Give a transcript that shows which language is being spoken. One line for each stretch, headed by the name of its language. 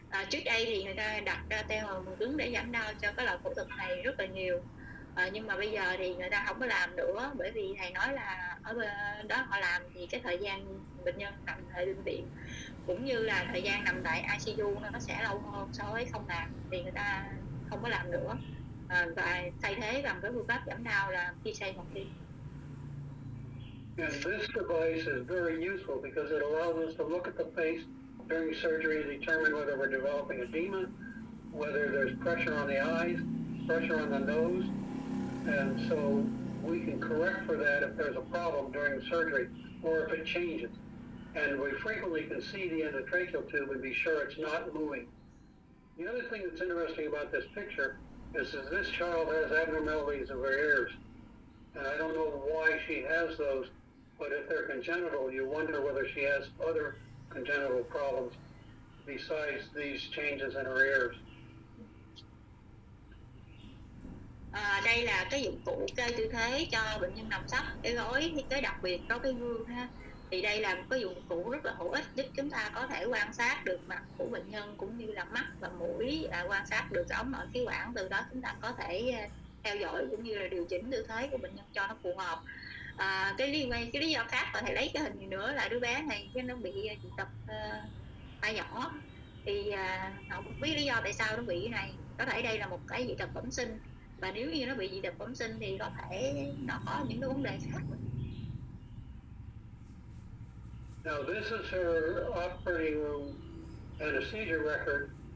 Vietnamese: Trước đây thì người ta đặt ra theo hormone cứng để giảm đau cho cái loại phẫu thuật này rất là nhiều, nhưng mà bây giờ thì người ta không có làm nữa, bởi vì thầy nói là ở bên đó họ làm thì cái thời gian bệnh nhân nằm tại bệnh viện cũng như là thời gian nằm tại ICU nó sẽ lâu hơn so với không làm, thì người ta không có làm nữa, và thay thế bằng cái phương pháp giảm đau là khi xây một tim.
English: And this device is very useful because it allows us to look at the face during surgery and determine whether we're developing edema, whether there's pressure on the eyes, pressure on the nose, and so we can correct for that if there's a problem during surgery or if it changes. And we frequently can see the endotracheal tube and be sure it's not moving. The other thing that's interesting about this picture is that this child has abnormalities of her ears. And I don't know why she has those, but if they're congenital, you wonder whether she has other congenital problems besides these changes in her ears.
Vietnamese: Đây là cái dụng cụ kê tư thế cho bệnh nhân nằm sấp, cái gối thì cái đặc biệt có cái gương ha. Thì đây là một cái dụng cụ rất là hữu ích giúp chúng ta có thể quan sát được mặt của bệnh nhân cũng như là mắt và mũi, quan sát được cái ống nội khí quản, từ đó chúng ta có thể theo dõi cũng như là điều chỉnh tư thế của bệnh nhân cho nó phù hợp. Cái lý do khác mà thầy lấy cái hình này nữa là đứa bé này cái nó bị dị tật tai nhỏ, thì không biết lý do tại sao nó bị cái này, có thể đây là một cái dị tật bẩm sinh, và nếu như nó bị dị tật bẩm sinh thì có thể nó có những cái vấn đề khác.
English: Now this is her operating room anesthesia record.